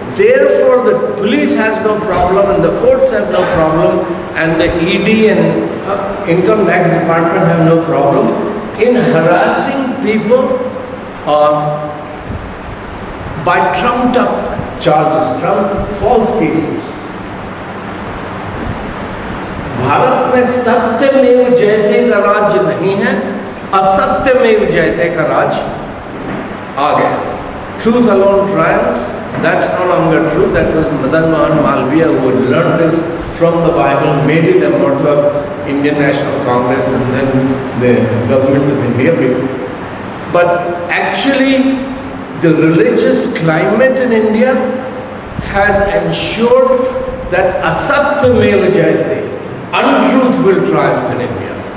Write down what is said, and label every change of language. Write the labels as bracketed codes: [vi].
[en] Therefore, the police has no problem and the courts have no problem and the ED and Income Tax Department have no problem in harassing people by trumped up charges, false cases. [hi] Bharat में सत्यमेव जयते का राज्य नहीं है, असत्यमेव जयते का राज आ गया. [en] Truth alone triumphs. That's no longer true. That was Madan Mohan Malviya who had learned this from the Bible, made it a motto of Indian National Congress and then the government of India. But actually, the religious climate in India has ensured that [hi] asatyamev jayate, [en] untruth will triumph in India.